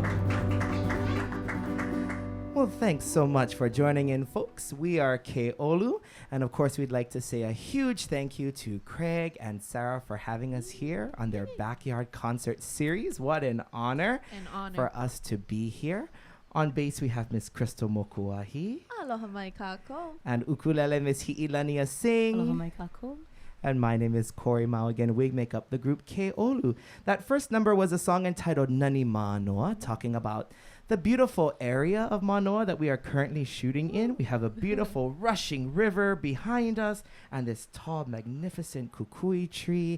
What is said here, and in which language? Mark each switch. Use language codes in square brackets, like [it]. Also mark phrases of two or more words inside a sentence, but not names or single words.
[en] Well, thanks so much for joining in, folks. We are Ke'olu, and of course, we'd like to say a huge thank you to Craig and Sarah for having us here on their backyard concert series. What an honor, for us to be here. On bass, we have Miss Krystal Mokuahi. [haw] Aloha mai kako. [en] And ukulele, Miss Hiʻilani Asing. [haw] Aloha mai kako. [en] And my name is Cory Mau. Again, we make up the group Ke'olu. That first number was a song entitled Nani Manoa, talking about the beautiful area of Manoa that we are currently shooting in. We have a beautiful rushing river behind us and this tall, magnificent kukui tree.